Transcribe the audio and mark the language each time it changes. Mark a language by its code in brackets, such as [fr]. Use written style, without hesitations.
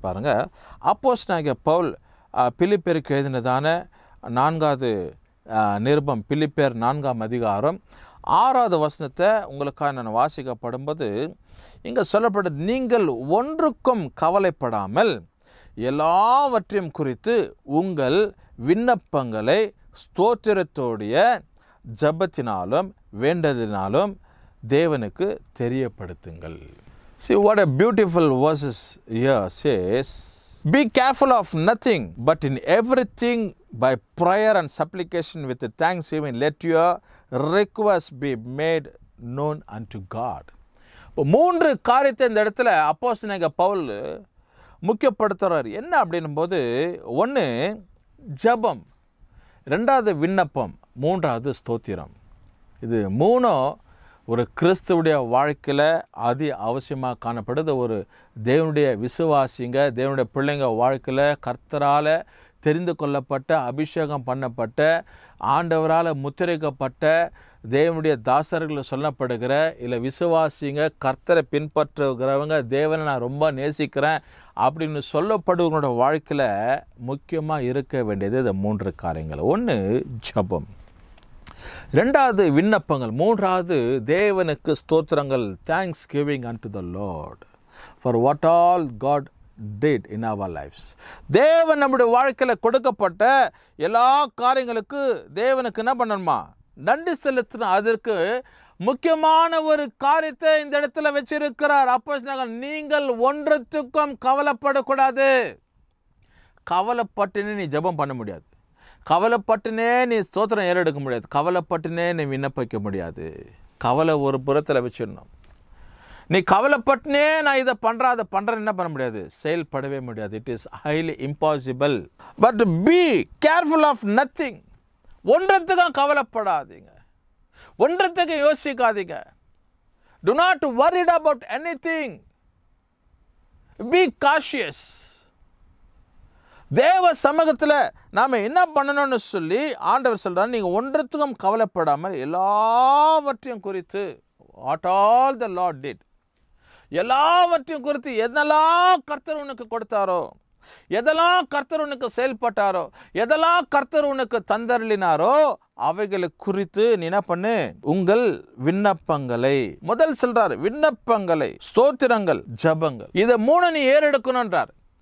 [ta] பாருங்க, அப்போஸ்தலனாகிய பவுல் பிலிப்பியருக்கு எழுதினதான 4வது நிருபம், பிலிப்பியர் 4ஆம் அதிகாரம் 6வது வசனத்தை உங்களுக்காக நான் வாசிக்கப்படும்போது இங்கே சொல்லப்பட்ட, நீங்கள் ஒன்றுக்கும் கவலைப்படாமல் எல்லாவற்றையும் குறித்து உங்கள் விண்ணப்பங்களை ஸ்தோத்திரத்தோடைய ஜெபத்தினாலும் வேண்டதினாலும் தேவனுக்கு தெரியப்படுத்துங்கள். [en] See what a beautiful verses here says. Be careful of nothing, but in everything by prayer and supplication with thanksgiving let your requests be made known unto God. [ta] இப்போ 3 காரியத்தை இந்த இடத்துல அப்போஸ்தலனாகிய பவுல் முக்கியப்படுத்துகிறார். என்ன அப்படின்னும் போது, 1 ஜெபம், 2வது விண்ணப்பம், 3வது ஸ்தோத்திரம். இது 3 ஒரு கிறிஸ்துவுடைய வாழ்க்கையில் அதி அவசியமாக காணப்படுது. ஒரு தேவனுடைய விசுவாசிங்க, தேவனுடைய பிள்ளைங்க வாழ்க்கையில் கர்த்தரால் தெரிந்து கொள்ளப்பட்ட, அபிஷேகம் பண்ணப்பட்ட, ஆண்டவரால் முத்திரைக்கப்பட்ட தேவனுடைய தாசர்கள் சொல்லப்படுகிற இல்லை விசுவாசிங்க, கர்த்தரை பின்பற்றுகிறவங்க, தேவனை நான் ரொம்ப நேசிக்கிறேன் அப்படின்னு சொல்லப்படுவங்களோட வாழ்க்கையில் முக்கியமாக இருக்க வேண்டியது இந்த 3 காரியங்கள். 1 ஜெபம், 2வது விண்ணப்பங்கள், 3வது தேவனுக்கு ஸ்தோத்திரங்கள், [en] Thanksgiving unto the Lord for what all God did in our lives. [ta] தேவன் நம்முடைய வாழ்க்கையில் கொடுக்கப்பட்ட எல்லா காரியங்களுக்கு தேவனுக்கு என்ன பண்ணணுமா? நன்றி செலுத்தணும். அதற்கு முக்கியமான ஒரு காரியத்தை இந்த இடத்துல வச்சிருக்கிறார் அப்போஸ்தலன். நீங்கள் ஒன்றுத்துக்கும் கவலைப்படக்கூடாது. கவலைப்பட்டுனே நீ ஜெபம் பண்ண முடியாது, கவலைப்பட்டுனே நீ ஸ்தோத்திரம் ஏறெடுக்க முடியாது, கவலைப்பட்டுனே நீ விண்ணப்பிக்க முடியாது. கவலை ஒரு புறத்தில் வச்சிடணும். நீ கவலைப்பட்டுனே நான் இதை பண்ணுறேன் அதை பண்ணுறேன் என்ன பண்ண முடியாது, செயல்படவே முடியாது. [en] It is highly impossible. But be careful of nothing. [ta] ஒன்றத்துக்கும் கவலைப்படாதீங்க, ஒன்றத்துக்கு யோசிக்காதீங்க. [en] Do not worried about anything. Be cautious. [ta] தேவ சமூகத்தில் நாம் என்ன பண்ணணும்னு சொல்லி ஆண்டவர் சொல்கிறார், நீங்கள் ஒன்றத்துக்கும் கவலைப்படாமல் எல்லாவற்றையும் குறித்து, [en] what all the Lord did, [ta] எல்லாவற்றையும் குறித்து எதெல்லாம் கர்த்தர் உனக்கு கொடுத்தாரோ, எதெல்லாம் கர்த்தர் உனக்கு செயல்பட்டாரோ, எதெல்லாம் கர்த்தர் உனக்கு தந்தருளினாரோ அவைகளை குறித்து நீ என்ன பண்ணு, உங்கள் விண்ணப்பங்களை, முதல் சொல்றார் விண்ணப்பங்களை, ஸ்தோத்திரங்கள், ஜெபங்கள், இதை 3 நீ ஏறெடுக்கணும்ன்றார்.